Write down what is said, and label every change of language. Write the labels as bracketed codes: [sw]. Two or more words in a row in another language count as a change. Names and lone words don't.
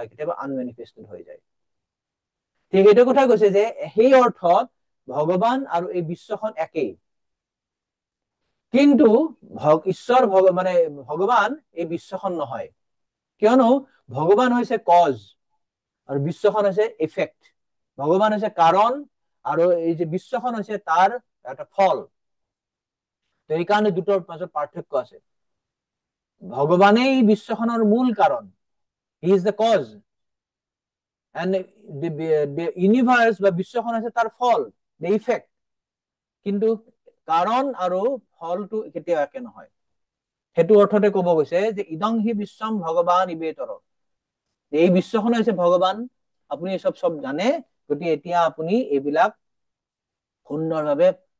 [as] কেতিয়াবা আনমেনিফেষ্টেড হৈ যায় ঠিক এইটো কথা কৈছে যে সেই অৰ্থত ভগৱান আৰু এই বিশ্বখন একেই কিন্তু ঈশ্বৰ মানে ভগৱান এই বিশ্বখন নহয় কিয়নো ভগৱান হৈছে কজ আৰু বিশ্বখন হৈছে ইফেক্ট ভগৱান হৈছে কাৰণ আৰু এই যে বিশ্বখন হৈছে তাৰ এটা ফল তো এই কাৰণে দুটোৰ মাজত পাৰ্থক্য আছে ভগৱানেই বিশ্বখনৰ মূল কাৰণ [en] he is the cause and the universe [as] বা বিশ্বখন আছে তাৰ ফল [en] the effect [as] কিন্তু কাৰণ আৰু ফলটো কেতিয়াও একে নহয় সেইটো অৰ্থতে ক'ব গৈছে যে [sa] इदं हि विश्वं भगवान इवेतर [as] এই বিশ্বখন হৈছে ভগৱান আপুনি এই সব জানে গতিকে এতিয়া আপুনি এইবিলাক সুন্দৰভাৱে